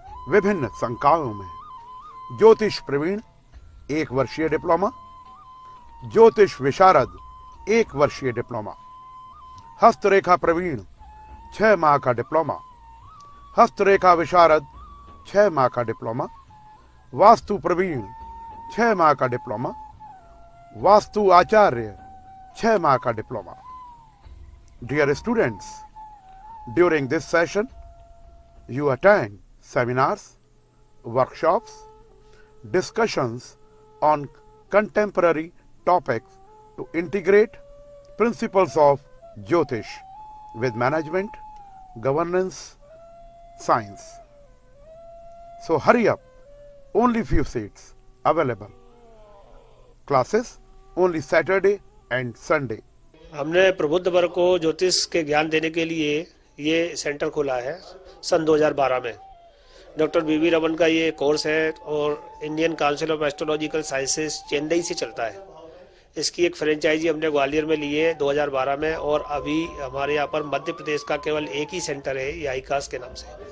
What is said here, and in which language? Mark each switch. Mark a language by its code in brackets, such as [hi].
[hi] विभिन्न संकायों में। ज्योतिष प्रवीण 1 वर्षीय डिप्लोमा, ज्योतिष विशारद 1 वर्षीय डिप्लोमा, हस्तरेखा प्रवीण 6 माह का डिप्लोमा, हस्तरेखा विशारद 6 माह का डिप्लोमा, वास्तु प्रवीण 6 माह का डिप्लोमा, वास्तु आचार्य 6 माह का diploma. [en] Dear students, during this session, you attend seminars, workshops, discussions on contemporary topics to integrate principles of Jyotish with management, governance, science. So hurry up, only few seats available. Classes only Saturday and Sunday. [hi] हमने प्रबुद्ध वर्ग को ज्योतिष के ज्ञान देने के लिए ये सेंटर खोला है सन 2012 में। डॉक्टर बीवी रमन का ये कोर्स है और Indian council of astrological sciences Chennai से चलता है। इसकी एक फ्रेंचाइजी हमने ग्वालियर में ली है 2012 में, और अभी हमारे यहाँ पर मध्य प्रदेश का केवल एक ही सेंटर है, ये आईकास के नाम से।